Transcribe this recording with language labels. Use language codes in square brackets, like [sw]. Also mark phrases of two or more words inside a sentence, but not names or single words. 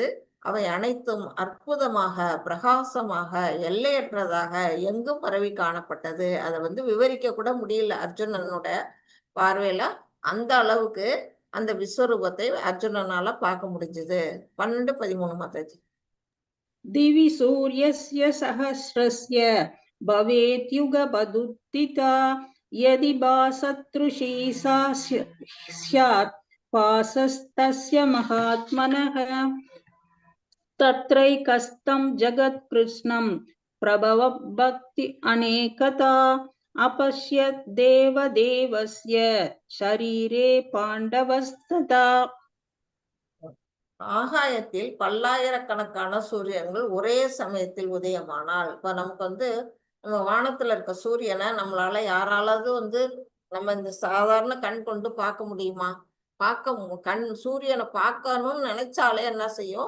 [ta] அவை அனைத்தும் அற்புதமாக பிரகாசமாக எல்லையற்றதாக எங்கும் பரவி காணப்பட்டது. அதை விவரிக்க கூட முடியல அர்ஜுனனோட பார்வையில. அந்த அளவுக்கு அந்த விஸ்வரூபத்தை அர்ஜுனனால பார்க்க முடிஞ்சது. 12-13 மாதாஜி. [sa] दिवि सूर्यस्य सहस्रस्य भवेद्युगपदुत्थिता यदि भासतृषी सा स्यात् पासस्तस्य महात्मनः तत्रैकस्तं जगत्कृत्स्नं प्रभवभक्ति अनेकता अपश्यत् देवदेवस्य शरीरे पाण्डवस्तथा [ta] ஆகாயத்தில் பல்லாயிரக்கணக்கான சூரியன்கள் ஒரே சமயத்தில் உதயமானால் இப்ப நமக்கு வந்து நம்ம வானத்துல இருக்க சூரியனை நம்மளால யாராலாவது வந்து நம்ம இந்த சாதாரண கண் கொண்டு பார்க்க முடியுமா? கண் சூரியனை பார்க்கணும்னு நினைச்சாலே என்ன செய்யும்?